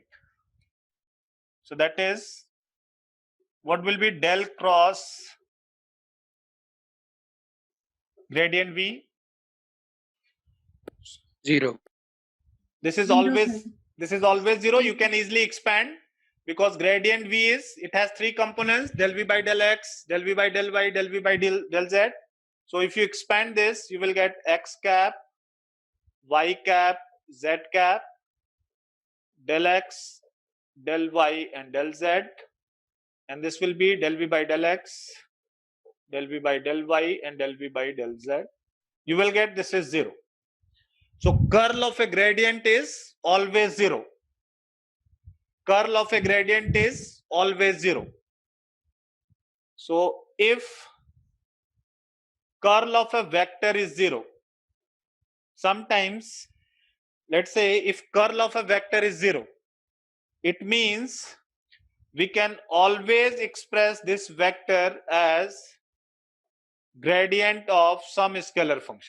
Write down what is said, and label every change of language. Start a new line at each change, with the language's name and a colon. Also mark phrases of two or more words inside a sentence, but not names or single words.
English: So that is, what will be del cross gradient V? 0. This is Zero, always sir. this is always 0. You can easily expand because gradient V is, it has three components, del V by del X, del V by del Y, del V by del Z. So if you expand this, you will get X cap, Y cap, Z cap, del X, del Y and del Z, and this will be del V by del X, del V by del Y and del V by del Z. You will get this is 0. So curl of a gradient is always 0. Curl of a gradient is always 0. So if curl of a vector is 0, sometimes, let's say if curl of a vector is 0, it means we can always express this vector as gradient of some scalar function.